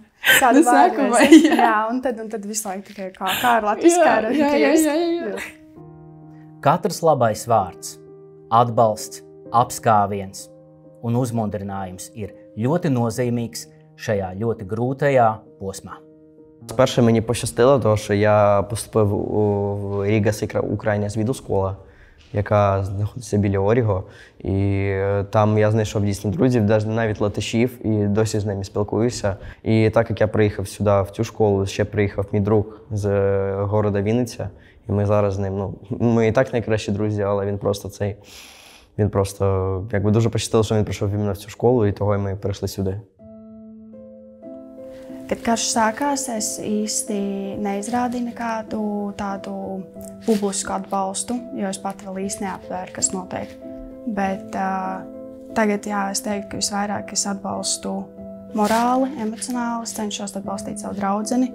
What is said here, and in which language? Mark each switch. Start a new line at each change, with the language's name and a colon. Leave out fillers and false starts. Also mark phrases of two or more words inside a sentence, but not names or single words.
Latvian: Kādu vārdu mēs? Jā, un tad visu laiku tikai kā ar latviski, kā ar Katrs labais vārds, atbalsts, apskāviens un uzmundrinājums ir ļoti nozīmīgs šajā ļoti grūtajā posmā.
Ukrainian: Спершу мені пощастило, тому що я поступив у Рігас Україна звідускола, яка знаходиться біля Оріго. І там я знайшов дійсно друзів, навіть латишів, і досі з ними спілкуюся. І так як я приїхав сюди, в цю школу, ще приїхав мій друг з города Вінниця. І ми зараз з ним, ми і так найкращі друзі, але він просто якби дуже пощастило, що він прийшов іменно в цю школу, і того ми перейшли сюди.
Latvian: Kad karš sākās, es īsti neizrādīju nekādu tādu publisku atbalstu, jo es pat vēl īsti neaptvēru, kas notiek. Bet tagad, jā, es teiktu, ka visvairāk es atbalstu morāli, emocionāli, es cenšos atbalstīt savu draudzeni.